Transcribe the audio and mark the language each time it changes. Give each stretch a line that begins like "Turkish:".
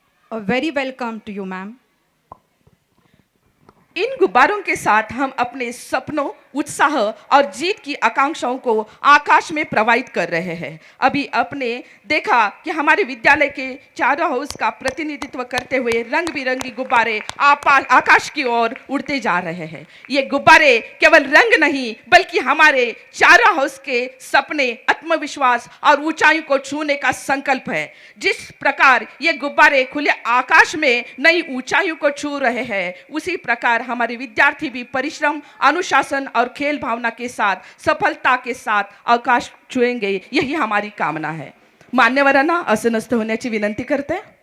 English: A very welcome to you, ma'am.
Hindi: इन गुब्बारों के साथ हम अपने सपनों, उत्साह और जीत की आकांक्षाओं को आकाश में प्रवाहित कर रहे हैं। अभी आपने देखा कि हमारे विद्यालय के चारों हाउस का प्रतिनिधित्व करते हुए रंग बिरंगी गुब्बारे आकाश की ओर उड़ते जा रहे हैं। ये गुब्बारे केवल रंग नहीं बल्कि हमारे चारों हाउस के सपने, आत्मविश्वास और ऊंचाइयों को छूने का संकल्प है। जिस प्रकार ये गुब्बारे खुले आकाश में नई ऊंचाइयों को छू रहे हैं, उसी प्रकार हमारे विद्यार्थी भी परिश्रम, अनुशासन और खेल भावना के साथ सफलता के साथ आकाश छुएंगे, यही हमारी कामना है।
Marathi: मान्यवरांना आसनस्थ होण्याची विनंती करते।